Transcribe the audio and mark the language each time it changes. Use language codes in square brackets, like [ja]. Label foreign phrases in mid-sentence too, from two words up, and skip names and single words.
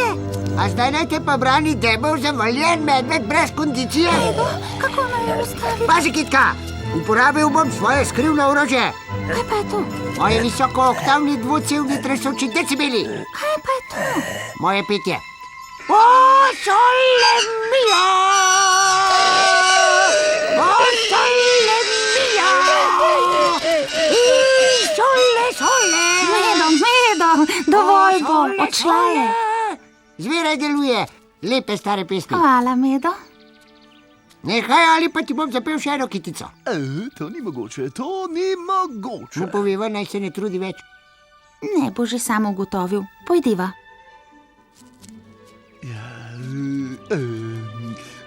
[sl] A zdaj naj te pa brani debel, zavaljen medved brez kondicije? Kako naj jo ustavim? Pazi, Kitka, uporabil bom svoje skrivno orožje. Kaj pa je to? Moje visokooktavni dvocevni tresoči decibeli. Kaj pa je to? Moje petje. [it] O, sole mio! O, sole mio! Sole! [sl] Medo, dovolj bo, odšla je. Zmeraj deluje. Lepe stare pesmi. Hvala, Medo. Nehaj, ali pa ti bom zapel še eno kitico. To ni mogoče, to ni mogoče. Mu poveva, naj se ne trudi več. Ne bo že sam ugotovil. Pojdiva.